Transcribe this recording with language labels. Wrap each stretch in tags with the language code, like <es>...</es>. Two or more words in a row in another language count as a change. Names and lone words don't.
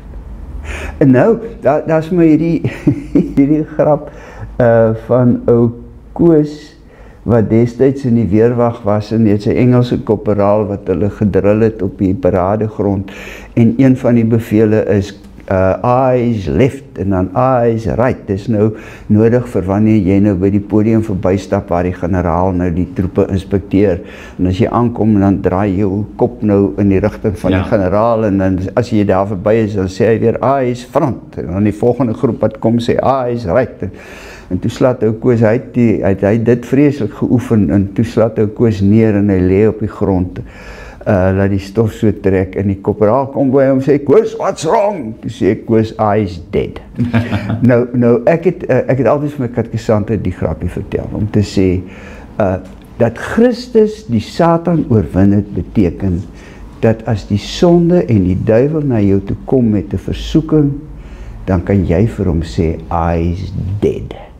<af>En nou, daar's my hierdie grap van ou Koos, wat destyds in die weerwag was en het sy Engelse korporaal wat hulle gedrill het op die paradegrond, en een van die bevele is</af> <en>eyes left</en> <af>en dan</af> <en>eyes right.</en> <af>Dis nou nodig vir wanneer jy nou by die podium verbystap waar die generaal nou die troepe inspekteer, en as jy aankom dan draai jy jou kop nou in die rigting van die generaal, en dan as jy daar verby is, dan sê hy weer</af> <en>eyes front,</en> <af>en dan die volgende groep wat kom sê</af> <en>eyes right.</en> <af>En toe slaat ou Koos, hy het dit vreeslik geoefen, en toe slaat ou Koos neer en hy lê op die grond, laat die stof so trek, en die korporaal kom by hom en sê, Koos,</af> <en>what's wrong?</en> <af>Toe sê Koos,</af> <en>is dead.</en> <af>nou ek het altyd vir my katekisante die grapie vertel, om te sê, dat Christus die Satan oorwin het, beteken, dat as die sonde en die duiwel na jou toe kom met 'n versoeking, dan kan jy vir hom sê,</af> <en>is dead.</en>